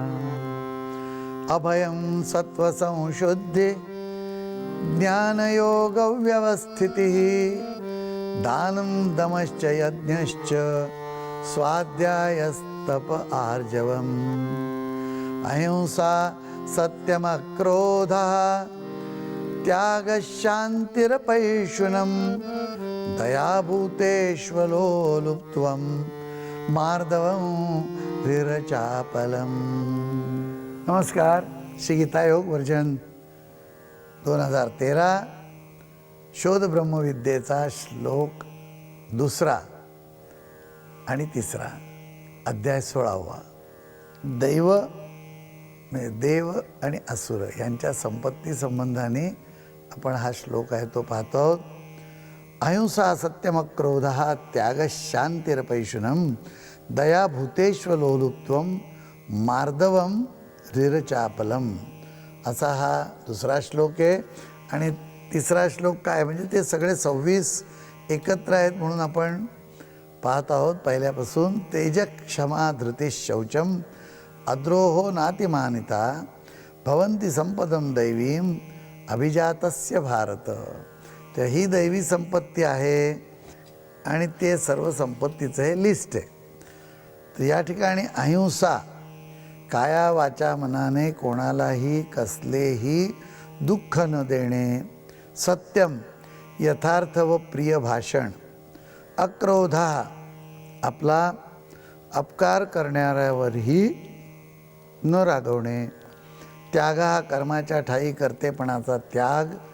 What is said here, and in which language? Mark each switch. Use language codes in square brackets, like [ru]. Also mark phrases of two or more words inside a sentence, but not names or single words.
[sa] अभयं सत्त्वसंशुद्धि ज्ञानयोगव्यवस्थितिः दानं दमश्च यज्ञश्च स्वाध्यायस्तप आर्जवम् अहिंसा सत्यमक्रोधः त्यागशान्तिरपैशुनं दयाभूतेष्वलोलुप्त्वं मार्दवं वीरचापलम्. [mr] नमस्कार. श्री गीता योग वर्जन 2013 शोध ब्रह्मविद्येचा श्लोक 2 आणि 3, अध्याय 16. दैव म्हणजे देव आणि असुर यांच्या संपत्ती संबंधाने आपण हा श्लोक आहे तो पाहतो आहोत. [sa] अहिंसा सत्यमक्रोध त्यागशान्तिरपैशुनं दयाभूतेष्वलोलुप्त्वं मार्दवम रीरचापलम [mr] असा हा 2 श्लोक आहे. आणि 3 श्लोक काय म्हणजे ते सगळे 26 एकत्र आहेत म्हणून आपण पाहत आहोत. [sa] पहिल्यापासून तेज क्षमा धृती शौचम अद्रोहो नातिमानिता भवन्ति संपदम दैवीम अभिजातस्य भारत. [mr] तर ही दैवी संपत्ती आहे आणि ते सर्व संपत्तीचं हे लिस्ट आहे. तर या ठिकाणी अहिंसा काया वाचा मनाने कोणालाही कसलेही दुःख न देणे, सत्यम यथार्थ व प्रिय भाषण, अक्रोधा आपला अपकार करणाऱ्यावरही न रागवणे, त्याग हा कर्माच्या ठायी कर्तेपणाचा त्याग,